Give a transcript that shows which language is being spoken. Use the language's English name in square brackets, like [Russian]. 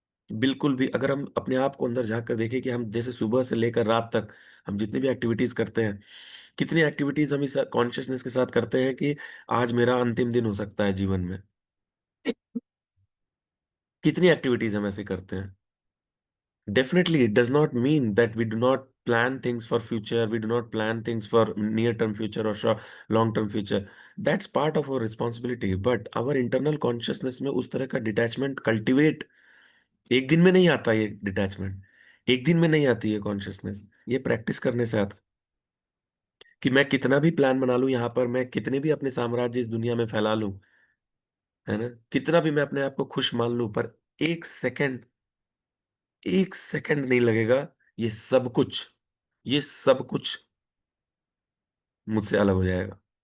[Hindi] बिल्कुल भी, अगर हम अपने आप को अंदर झांक कर देखें कि हम जैसे सुबह से लेकर रात तक हम जितनी भी एक्टिविटीज करते हैं, कितनी एक्टिविटीज हम इस कॉन्शियसनेस के साथ करते हैं कि आज मेरा अंतिम दिन हो सकता है जीवन में। कितनी एक्टिविटीज हम ऐसे करते हैं। [English] Definitely, it does not mean that we do not plan things for future. We do not plan things for near-term future or short, long-term future. That's part of our responsibility. But our internal consciousness [Hindi] में उस तरह का detachment cultivate, एक दिन में नहीं आता ये डिटैचमेंट, एक दिन में नहीं आती है कॉन्शियसनेस, ये प्रैक्टिस करने से आता। कि मैं कितना भी प्लान बना लूं यहाँ पर, मैं कितने भी अपने साम्राज्य इस दुनिया में फैला लूं, है ना, कितना भी मैं अपने आप को खुश मान लूं, पर एक सेकंड, एक सेकंड नहीं लगेगा, ये सब कुछ, ये सब कुछ मुझसे अलग हो जाएगा।